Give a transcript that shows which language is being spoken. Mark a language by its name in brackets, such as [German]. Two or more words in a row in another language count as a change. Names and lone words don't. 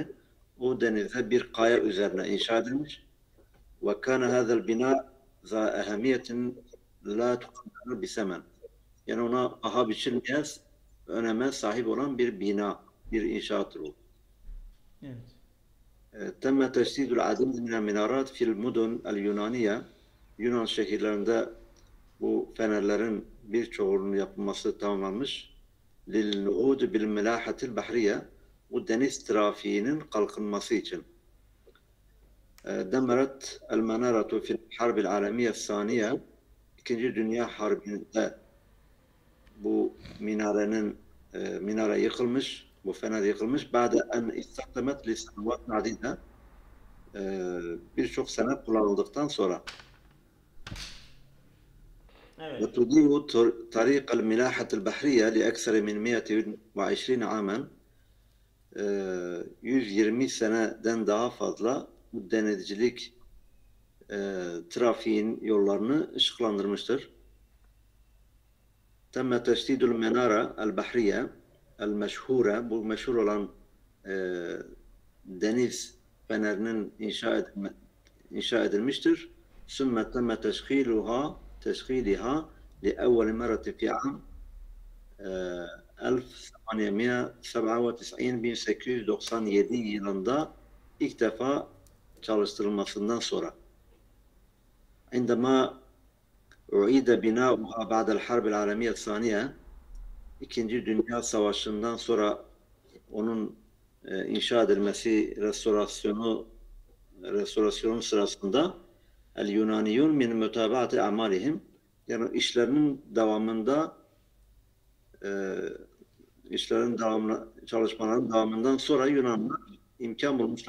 [Turkish] O denizde bir kaya üzerine inşa edilmiş. [Arabic] وكان هذا البناء ذا أهمية لا تقدر بثمن. [Turkish] Yani ona paha biçilmez, öneme sahip olan bir bina, bir inşaattır o. Evet. [Arabic] تم تجسيد العديد من المنارات في المدن اليونانية [Turkish] Yunan şehirlerinde bu fenerlerin birçoğunun yapılması tamamlanmış. [Arabic] لِلْنُعُودِ بِالْمِلَاحَةِ الْبَحْرِيَّةِ [Turkish] Bu deniz trafiğinin kalkınması için. [Arabic] دمرت المنارة في الحرب العالمية الثانية [Turkish] İkinci Dünya Harbi'nde bu minare yıkılmış, bu fener yıkılmış. [Arabic] بعد أن استخدمت لسنوات عديدة [Turkish] birçok sene kullanıldıktan sonra. Evet. [Arabic] وتضيء طريق الملاحة البحرية لأكثر من 120 عاما [Turkish] 120 seneden daha fazla bu denizcilik trafiğin yollarını ışıklandırmıştır. [Arabic] تم تشييد المنارة البحرية المشهورة [Turkish] bu meşhur olan deniz fenerinin inşa edilmiştir. [Arabic] ثم تم تشغيلها لأول مرة في عام 1897 [Turkish] yılında ilk defa çalıştırılmasından sonra. [Arabic] عندما أعيد بناؤها بعد الحرب العالمية الثانية [Turkish] İkinci Dünya Savaşı'ndan sonra onun inşa edilmesi, restorasyonun sırasında [Arabic] اليونانيون من متابعة أعمالهم [Turkish] yani çalışmaların devamından sonra Yunanlar imkan bulmuşlar.